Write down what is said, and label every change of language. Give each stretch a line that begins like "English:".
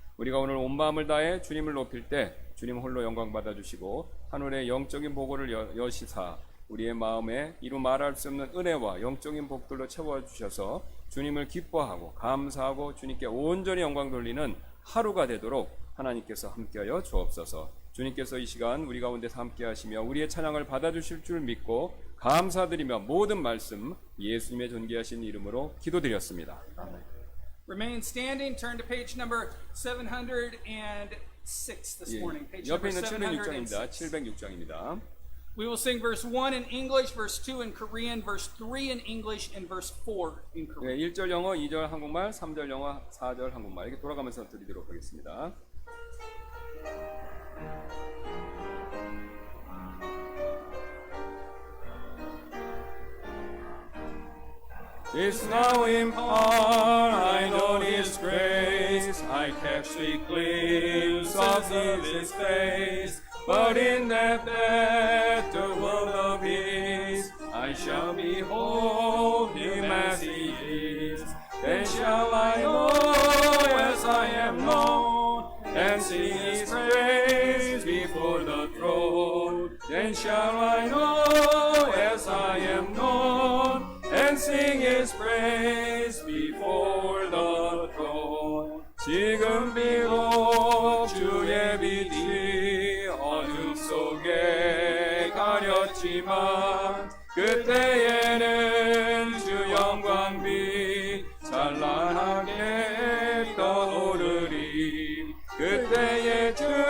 Korean: 우리가 오늘 온 마음을 다해 주님을 높일 때 주님 홀로 영광 받아주시고 하늘의 영적인 보고를 여시사 우리의 마음에 이루 말할 수 없는 은혜와 영적인 복들로 채워주셔서 주님을 기뻐하고 감사하고 주님께 온전히 영광 돌리는 하루가 되도록 하나님께서 함께하여 주옵소서. 주님께서 이 시간 우리 가운데서 함께하시며 우리의 찬양을 받아주실 줄 믿고 감사드리며 모든 말씀 예수님의 존귀하신 이름으로 기도드렸습니다. 아멘.
English: Remain standing. Turn to page number 706 this morning. Page
Korean: 옆에 있는 706. 706장입니다.
English: We will sing verse 1 in English, verse 2 in Korean, verse 3 in English, and verse 4 in Korean.
Korean: 1절 영어, 2절 한국말, 3절 영어, 4절 한국말 이렇게 돌아가면서 드리도록 하겠습니다.
English: It's now in part, I know His grace. I catch sweet glimpse of His face. But in that better world of His, I shall behold Him as He is. Then shall I know as I am known, and sing His praise before the throne. Then shall I know as I am known, and sing His praise before the throne.
Korean: 지금 비록 주의 빛이 어둠 속에 가렸지만 그때에는 주 영광빛 찬란하게 떠오르리. 그때에 주